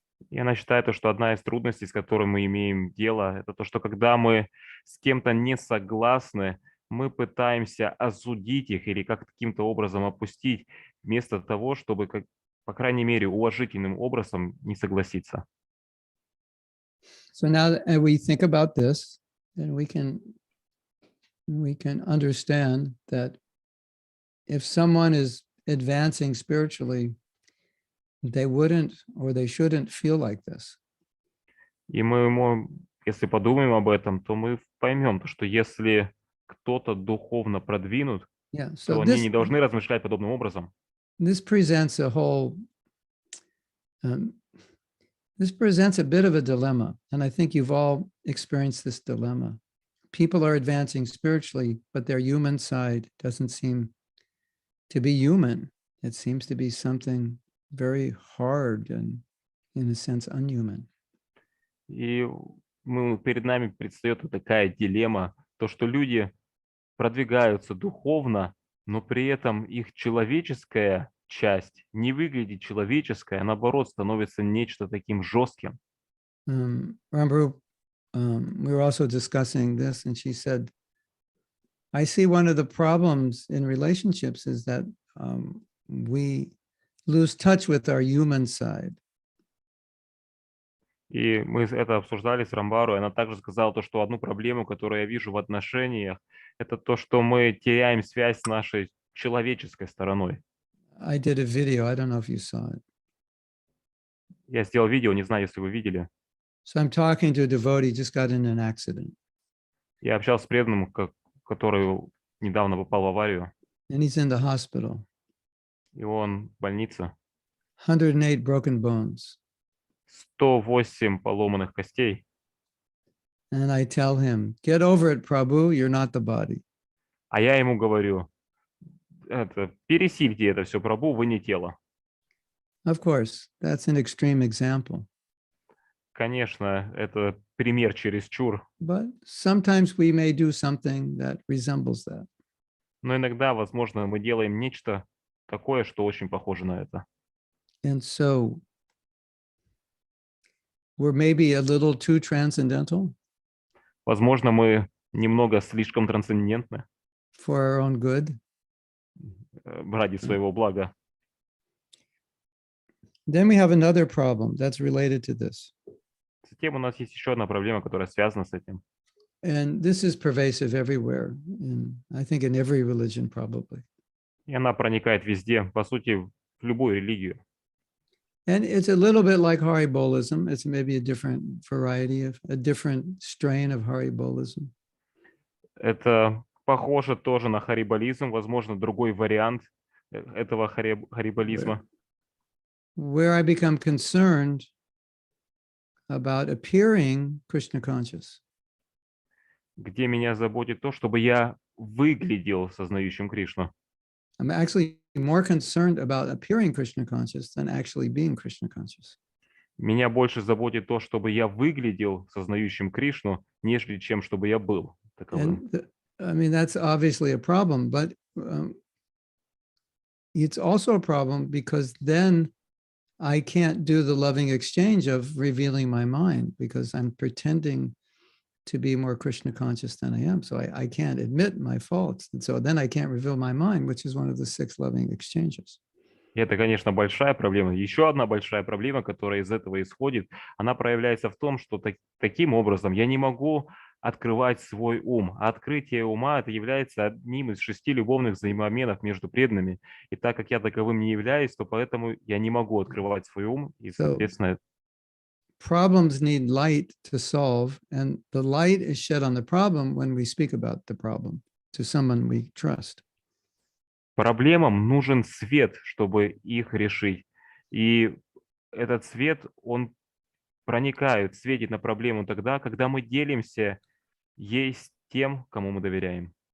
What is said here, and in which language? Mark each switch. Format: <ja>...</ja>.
<ru>И она считает, что одна из трудностей, с которой мы имеем дело, это то, что когда мы с кем-то не согласны, мы пытаемся осудить их или каким-то образом опустить, вместо того, чтобы, по крайней мере, уважительным образом не согласиться.</ru> <en>So now that we think about this, then we can understand that if someone is advancing spiritually, they wouldn't or they shouldn't feel like this.</en> <ru>И если подумаем об этом, то мы поймем, что если кто-то духовно продвинут,</ru> <en>Yeah.</en> <ru>то они не должны размышлять подобным образом.</ru> <en>this presents a whole, this presents a bit of a dilemma. And I think you've all experienced this dilemma. People are advancing spiritually, but their human side doesn't seem to be human. It seems to be something very hard and, in a sense, unhuman.</en> <ru>И перед нами предстает вот такая дилемма, то, что люди продвигаются духовно, но при этом их человеческая часть не выглядит человеческой, а наоборот становится нечто таким жестким.</ru> <en>Remember, we were also discussing this, and she said, I see one of the problems in relationships is that we lose touch with our human side.</en> <ru>И мы это обсуждали с Рамбару, и она также сказала то, что одну проблему, которую я вижу в отношениях, это то, что мы теряем связь с нашей человеческой стороной.</ru> <en>I did a video, I don't know if you saw it.</en> <ru>Я сделал видео, не знаю, если вы видели.</ru> <en>So I'm talking to a devotee, just got in an accident.</en> <ru>Я общался с преданным, который недавно попал в аварию,</ru> <en>And he's in the hospital.</en> <ru>и он в больнице.</ru> <en>108 broken bones.</en> <ru>108 поломанных костей.</ru> <en>And I tell him, get over it, Prabhu, you're not the body.</en> <ru>А я ему говорю, пересильте это все, Прабху, вы не тело.</ru> <en>Of course, that's an extreme example.</en> <ru>Конечно, это пример чересчур.</ru> <en>But sometimes we may do something that resembles that.</en> <ru>Но иногда, возможно, мы делаем нечто такое, что очень похоже на это.</ru> <en>And so we're maybe a little too transcendental</en> <ru>Возможно, мы немного слишком трансцендентны</ru> <en>for our own good.</en> <ru>Ради своего блага.</ru> <en>Then we have another problem that's related to this.</en> <ru>Затем у нас есть еще одна проблема, которая связана с этим.</ru> <en>And this is pervasive everywhere, I think in every religion probably.</en> <ru>И она проникает везде, по сути, в любую религию.</ru> <en>And it's a little bit like Haribolism. It's maybe a different variety of, a different strain of Haribolism.</en> <ru>Это похоже тоже на харибализм, возможно, другой вариант этого харибализма.</ru> <en>Where I become concerned about appearing Krishna conscious.</en> <ru>Где меня заботит то, чтобы я выглядел сознающим Кришну.</ru> <en>I'm actually more concerned about appearing Krishna conscious than actually being Krishna conscious.</en> <ru>Меня больше заботит то, чтобы я выглядел сознающим Кришну, нежели чем чтобы я был таковым.</ru> <en>I mean, that's obviously a problem, but it's also a problem because then I can't do the loving exchange of revealing my mind because I'm pretending to be more Krishna conscious than I am. So I can't admit my faults. And so then I can't reveal my mind, which is one of the 6 loving exchanges.</en> <ru>И это, конечно, большая проблема. Еще одна большая проблема, которая из этого исходит, она проявляется в том, что таким образом я не могу открывать свой ум. А открытие ума это является одним из 6 любовных взаимообменов между преданными. И так как я таковым не являюсь, то поэтому я не могу открывать свой ум. И, соответственно,</ru> <en>problems need light to solve, and the light is shed on the problem when we speak about the problem to someone we trust.</en> <ru>Проблемам нужен свет, чтобы их решить. И этот свет, он проникает, светит на проблему тогда, когда мы делимся ей с тем, кому мы доверяем.</ru>